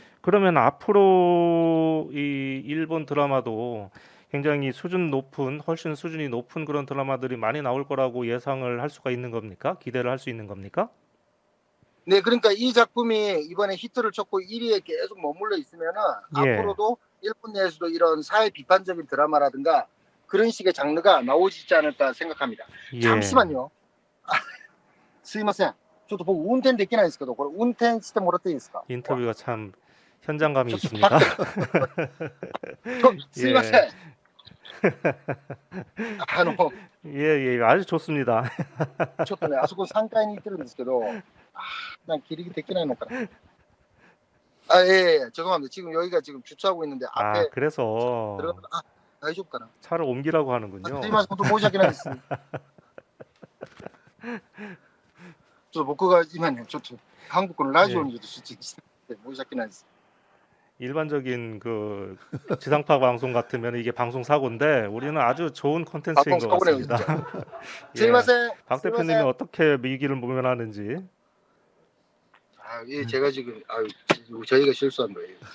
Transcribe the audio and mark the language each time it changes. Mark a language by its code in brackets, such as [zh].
[ko] 그러면 앞으로 이 일본 드라마도 굉장히 훨씬 수준이 높은 그런 드라마들이 많이 나올 거라고 예상을 할 수가 있는 겁니까? 기대를 할 수 있는 겁니까? 네, 그러니까 이 작품이 이번에 히트를 쳤고 1위에 계속 머물러 있으면은 예. 앞으로도 일본 내에서도 이런 사회 비판적인 드라마라든가 그런 식의 장르가 나오지 않을까 생각합니다. 예. 잠시만요. [ja] すいません。ちょっと僕運転できないんですけど、これ運転してもらっていいですか? [ko] 인터뷰가 참 현장감이 저- 저- 있습니다. [ja] すいません。 [ko] 예, 아주 좋습니다. [ja] ちょっとね、あそこ3階に行ってるんですけど、なんかギリギリできないのかな. [ko] 예, 죄송합니다. 지금 여기가 지금 주차하고 있는데 앞에 그래서 들어가서 다이쇼かな. 차를 옮기라고 하는군요. [ja] すいません、本当申し訳ないです。ちょっと僕が今ね、ちょっと韓国のラジオにちょっと出演してて申し訳ないです。 [ko] 일반적인 그 지상파 방송 같으면 이게 방송 사고인데 우리는 아주 좋은 콘텐츠인 것 방송 사고네요, 같습니다. [ja] すいません。 [ko] 박 대표님이 어떻게 위기를 모면하는지. 예, 제가 지금 저희가 실수한 거예요.